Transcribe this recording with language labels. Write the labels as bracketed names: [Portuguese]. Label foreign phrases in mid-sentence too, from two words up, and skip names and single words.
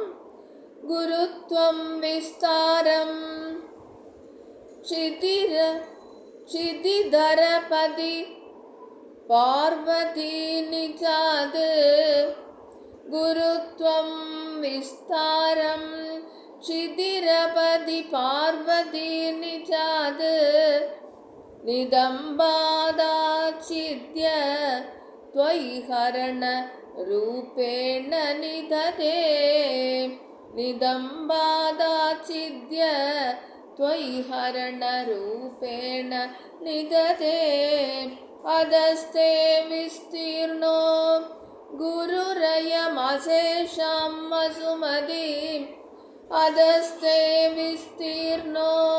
[Sanskrit] गुरुत्वं विस्तारं क्षितिधरपति पार्वति निजात् गुरुत्वं विस्तारं क्षितिधरपति पार्वति निजात् नितम्बादाच्छिद्य त्वयि हरण रूपेण निदधे निदम्बादाचिद्य त्वयि हरण रूपेण निदधे अधस्ते विस्तीर्णो गुरुरयमशेषां वसुमतीं अधस्ते विस्तीर्णो